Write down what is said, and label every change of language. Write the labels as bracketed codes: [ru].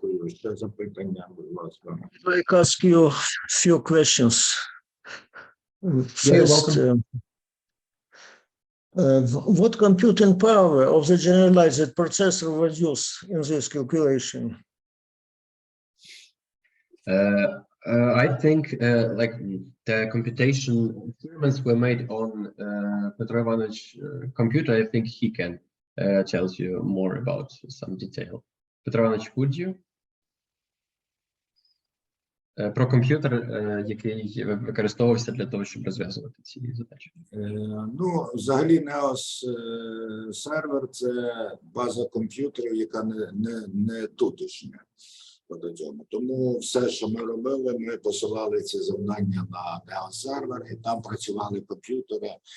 [uk] Ще запитання, будь ласка. [en] I ask you a few questions. First, what computing power of the generalized processor was used in this calculation? I think like the computation experiments were made on Petro Ivanovich computer. I think he can tell you more about some detail. Petro Ivanovich, would you? [uk] Про комп'ютер, який використовувався для того, щоб розв'язувати ці задачі. Ну, взагалі, NEOS сервер – це база комп'ютерів, яка не тутешня. Тому все, що ми робили, ми посилали ці завдання на NEOS сервер, і там працювали комп'ютери.